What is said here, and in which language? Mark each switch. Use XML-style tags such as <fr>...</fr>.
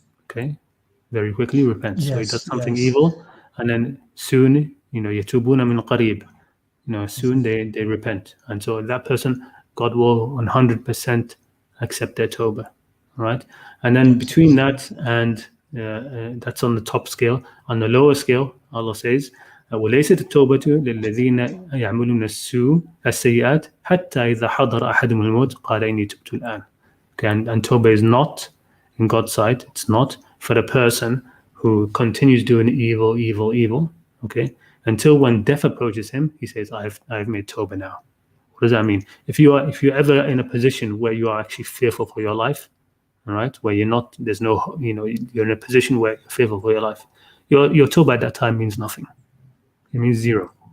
<en>Okay, very quickly repents. So he does something evil, and then soon,</en> <ar>yatubuna min qareeb.</ar> <en>Soon they repent, and so that person, God will 100% accept their tawbah, right? And then between that and that's on the top scale. On the lower scale, Allah says,</en> <ar>وَلَيْسَتِ التَّوْبَةُ لِلَّذِينَ يَعْمَلُونَ السَّيِّئَاتِ حَتَّى إِذَا حَضَرَ أَحَدُهُمُ الْمَوْتُ قَالَ إِنِّي تُبْتُ الْآنَ.</ar> <en>Okay, and tawbah is not, in God's sight, it's not for the person who continues doing evil, okay, until when death approaches him, he says, I've made tawbah now. What does that mean? If you're ever in a position where you are actually fearful for your life, all right, where you're in a position where you're fearful for your life, your tawbah at that time means nothing. It means zero.</en>